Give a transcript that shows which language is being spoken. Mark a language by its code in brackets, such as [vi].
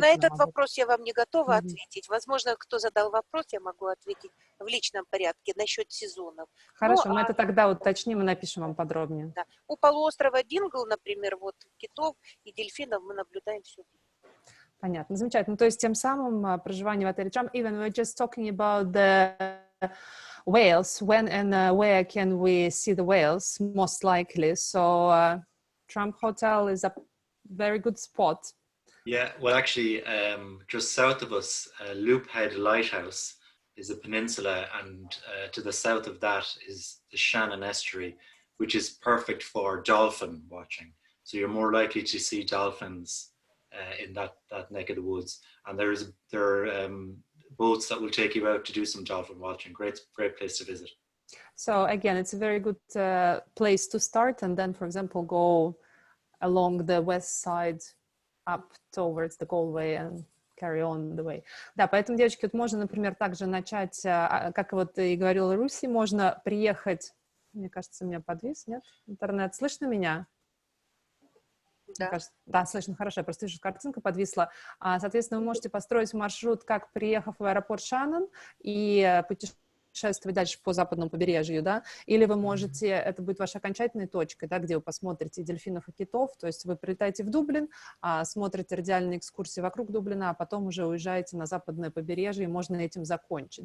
[ru] На этот вопрос я вам не готова ответить. Возможно, кто задал вопрос, я могу ответить в личном порядке насчет сезонов. Хорошо, мы это тогда уточним и напишем вам подробнее. Да. У полуострова Дингл, например, вот китов и дельфинов мы наблюдаем все время. Понятно, замечательно. То есть тем самым проживание в отеле [en] Trump, even we're just talking about the whales, when and where can we see the whales, most likely. So Trump Hotel is a very good spot. Yeah, well, actually, just south of us, Loophead Lighthouse is a peninsula, and to the south of that is the Shannon Estuary, which is perfect for dolphin watching. So you're more likely to see dolphins in that neck of the woods. And there are boats that will take you out to do some dolphin watching. Great place to visit. So again, it's a very good place to start, and then, for example, go along the west side up towards the Galway and carry on the way. [ru] Да, поэтому, девочки, вот можно, например, также начать, как вот и говорила Руси, можно приехать, мне кажется, у меня подвис, нет? Интернет, слышно меня? Да. Кажется, да, слышно, хорошо, я просто вижу, картинка подвисла. Соответственно, вы можете построить маршрут, как приехав в аэропорт Шаннон и путешествовать дальше по западному побережью, да, или вы можете, это будет ваша окончательная точка, да, где вы посмотрите дельфинов и китов, то есть вы прилетаете в Дублин, смотрите радиальные экскурсии вокруг Дублина, а потом уже уезжаете на западное побережье, и можно этим закончить.